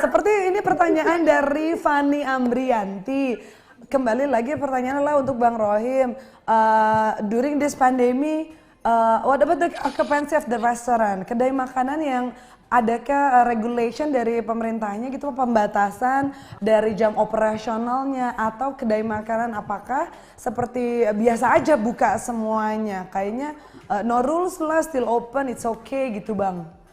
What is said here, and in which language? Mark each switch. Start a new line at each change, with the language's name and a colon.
Indonesian: Seperti ini pertanyaan dari Fani Ambrianti. Kembali lagi pertanyaan adalah untuk Bang Rohim.
English: During this pandemic, what about the occupancy of the restaurant?
Indonesian: Kedai makanan yang adakah regulation dari pemerintahnya gitu, pembatasan dari jam operasionalnya atau kedai makanan apakah seperti biasa aja buka semuanya? Kayaknya
English: no rules lah, still open, it's okay
Indonesian: gitu Bang.